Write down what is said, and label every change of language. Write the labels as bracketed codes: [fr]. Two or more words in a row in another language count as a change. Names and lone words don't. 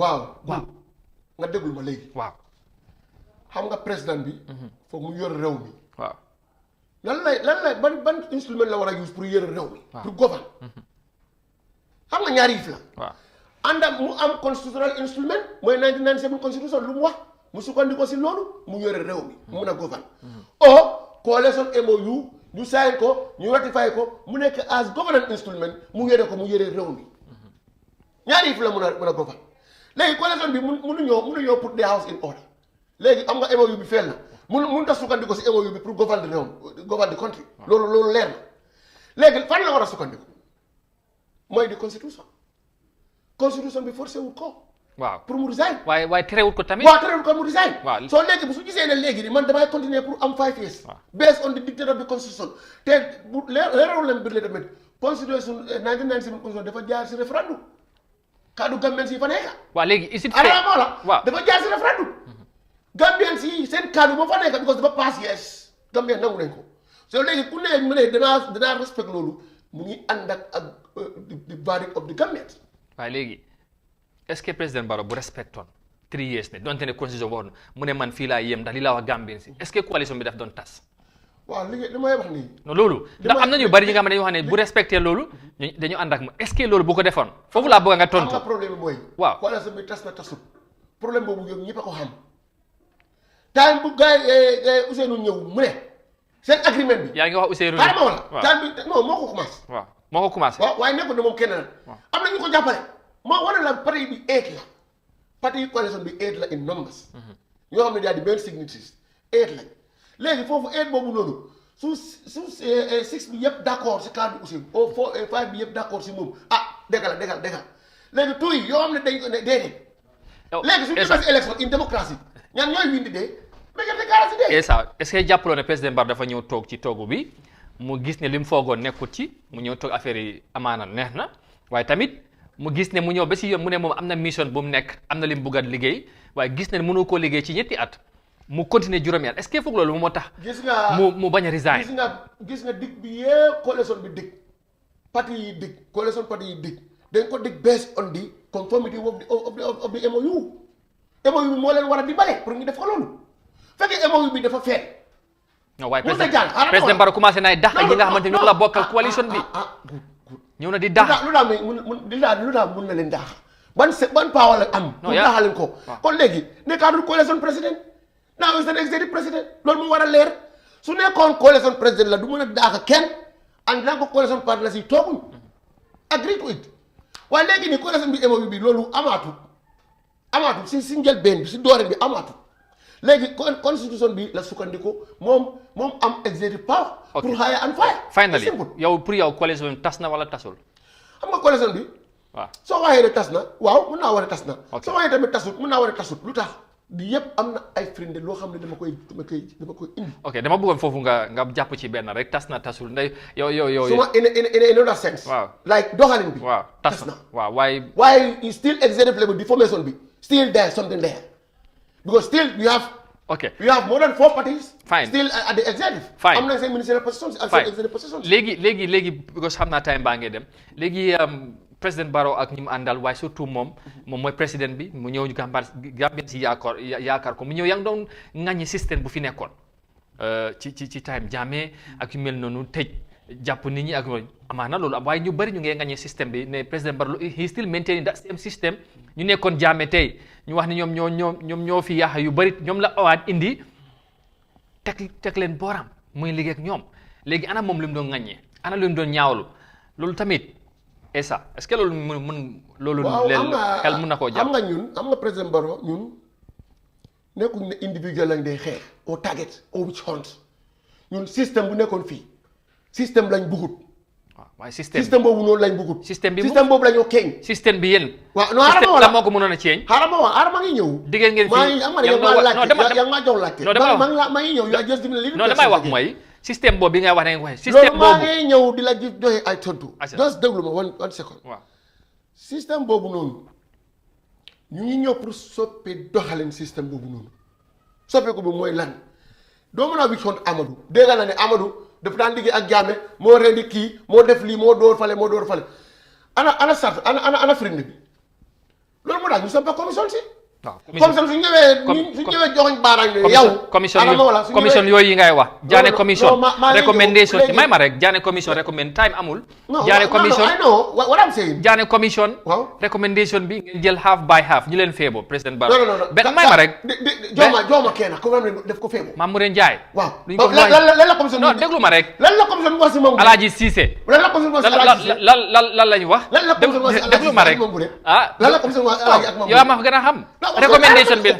[wo] waaw nga déglu ma léegi waaw xam nga président bi foog mu yor réew mi waaw lan lay ban instrument la war a use pour yor réew mi [fr] pour gouverner [wo] xam nga ñaari yëf la. waaw ànd ak mu am [en] constitutional instrument [wo] mooy 1997 constitution lu mu wax mu sukkandiku si loolu mu yore réew mi mu mun a gouverner. coalition MOU ñu sign ko ñu ratify ko mu nekk as governance instrument mu yore réew mi ñaari yëf la mun a gouverner léegi coalition bi mënuñoo [en] put the house in order [wo] léegi am nga MOU bi feel na mënut a sukkandiku si MOU bi [fr] pour gouverner [wo] réew mi gouverner [en] the country. [wo] loolu leer na léegi fan la war a sukkandiku. mooy di constitution bi forcé wul ko. waaw pour mu resign. waaye terewul ko tamit. waaw terewul ko mu resign. waaw soo léegi bu su gisee ne léegi ni man damay [fr] continuer pour [wo] am 5 years. [en] based on the dictate of the constitution [wo] te bu leeralul leen biir la tamit constitution 1997 constitution dafa jaar si référendum kaddu Gambien si fa nekk. waaw léegi isit fee la waaw dafa jaar si référendum. Gambien si seen kaddu moo fa nekk because dafa pass yes Gambien nangu nañ ko soo léegi ku ne mu ne danaa respect loolu mu ngi ànd ak [en] the verdict of the Gambians. [wo] waaye léegi [fr] est-ce que [wo] président Barrow bu respectoon 3 years ne donte ne constitution waxoon mu ne man fii laa yem ndax li laa wax Gambien si [fr] est-ce que [wo] coalition bi daf doon tas. waaw li may wax nii. non loolu ndax am na ñu bari ñi nga xam ne dañu wax ne bu respecté loolu dañu ànd ak ma [fr] est-ce que [wo] loolu bu ko defoon foofu laa bëgg nga tontu. am nga problème bi mooy. waaw coalition bi tas na tasut problème boobu yëpp ñëpp a ko xam time bu gars yi Ousseynou ñëw mu ne seen agreement bi. yaa ngi wax Ousseynou. xaaral ma wala time bi non moo ko commencé. waaw moo ko commencé. waaw waaye nekkul ne moom kenn la. am na ñu ko jàppale. moo wane la parti bi 8 la parti coalition bi 8 la [en] in numbers. [wo] ñoo xam ne daal di benn signatures 8 lañ léegi foofu 8 boobu noonu su 6 bi yëpp [fr] d' accord [wo] si cadre Ousseynou au 5 bi yëpp [fr] d' accord [wo] si moom dégal léegi tout yi yoo xam ne dañ ko ne déedéet. léegi suñu demee si élection [fr] une démocratie [wo] ñaan ñooy windi dee mais gerte gaara si dee. [fr] est-ce que [wo] jàppaloo ne président Barrow dafa ñëw toog ci toogu bi mu gis ne li mu foogoon nekkut ci mu ñëw toog affaire yi amaana neex na waaye tamit mu gis ne mu ñëw ba si yoon mu ne moom am na mission bu mu nekk am na li mu bëgg a liggéey waaye gis ne mënu koo liggéey ci ñetti at mu continuer juróomi at [fr] est-ce que [wo] foog loolu moo tax. gis nga mu bañ a resign. gis nga dig bi yëpp coalition bi dig parti yi dig coalition parti yi dig dañ ko dig [en] based on the conformity of the MOU. [wo] MOU bi moo leen war a dimbale pour ñu def ko loolu fekkee MOU bi dafa feeñ. non waaye président Barrow commencé naay dàq ñi nga xamante ni ñoo la bokkal coalition bi. ñëw na di dàq lu tax mun na leen dàq ban power la am. pour dàq leen ko. kon léegi nekkatul coalition président [en] now is an executive [wo] président loolu mu war a leer su nekkoon coalition président la du mën a dàq kenn and naa ko coalition parti la si tooguñ [en] agree to it [wo] waaye léegi nii coalition bi MOU bi loolu amaatu si njëlbeen bi si dooreen bi amaatu léegi constitution bi la sukkandiku moom am [en] executive power. pour hire and fire. [wo] finally yow pour yow coalition bi tas na wala tasul. xam nga coalition bi. waaw soo waxee ne tas na waaw mun naa war a tas na. soo waxee tamit tasut mun naa war a tasut lu tax di yëpp am na ay firnde loo xam ne dama koy indi. ok dama bëggoon foofu nga jàpp ci benn rek tas na tasul ndey yow. [en] su ma in another sense. waaw [wo] like doxalin bi. waaw tas na waaw [en] waaye still executive level deformation bi still there something there because still we have more than 4 parties. fine still at the executive. fine [wo] am na seen [en] ministerial positions [wo] ak seen [en] executive positions. [wo] léegi because xam naa time baa ngee dem léegi président Barrow ak ñi mu àndal waaye surtout moom mooy président bi mu ñëw Gambien si yaakaar ko mu ñëw yaa ngi doon ŋàññi système bu fi nekkoon ci time Jammeh ak yu mel noonu tëj jàpp nit ñi ak amaana loolu am waaye ñu bëri ñu ngee ŋàññi système bi ne président Barrow [en] he still maintaining that same system [wo] ñu nekkoon Jammeh tey ñu wax ne ñoom ñoo fi yaaxa yu bëri ñoom la awaat indi teg leen booram muy liggéey ak ñoom léegi ana moom li mu doon ŋaññee ana li mu doon ñaawlu loolu tamit Essa [fr] est-ce que [wo] loolu mun loolu leen xel mun na koo jàpp am nga président Barrow ñun nekkuñ ne individuel lañ day xeex au target au [en] witch hunt [wo] ñun système bu nekkoon fii système lañ bugut waaye système boobu noonu lañ bugut système boobu la ñoo keeñ système bi yéen waaw non xaaral ma wax la moo ko mënoon a ceeñ xaaral ma ngi ñëw diggéen ngeen fii yaa maa jox laajte maa ngi ñëw yaa just non damay wax mooy système boobu bi ngay wax ne nga waxee système boobu maa ngi ñëw di la joxe ay tontu just déglu ma [en] one second [wo] waaw système boobu noonu ñu ngi ñëw pour soppi doxalin système boobu noonu soppeeku bi mooy lan doo mën a wicc hunt Amadou dégg na ne Amadou dafa daan liggéey ak Jammeh moo rendi kii moo def lii moo dóor fale ana sart ana firnde bi loolu moo tax ñu sampa commission si commission su ñëwee joxoñ baaraam ne yow commission yooyu yi ngay wax jaane [en] commission recommendation [wo] may ma rek jaane [en] commission recommend [wo] time amul jaane commission [en] what I'm saying [wo] jaane [en] commission recommendation [wo] bi ngeen jël [en] half by half [wo] ñu leen feebo président Barrow benn may ma rek jooma kenn ko am def ko feebo Mamouré Ndiaye waaw lan la commission non déglu ma rek lan la commission wax si moom Alaaji Cissé lan la commission wax si Alaaji Cissé lan lañu wax lan la commission wax si Alaaji déglu ma rek ah lan la commission wax Alaaji ak moom yow ma gën a xam recommendation bi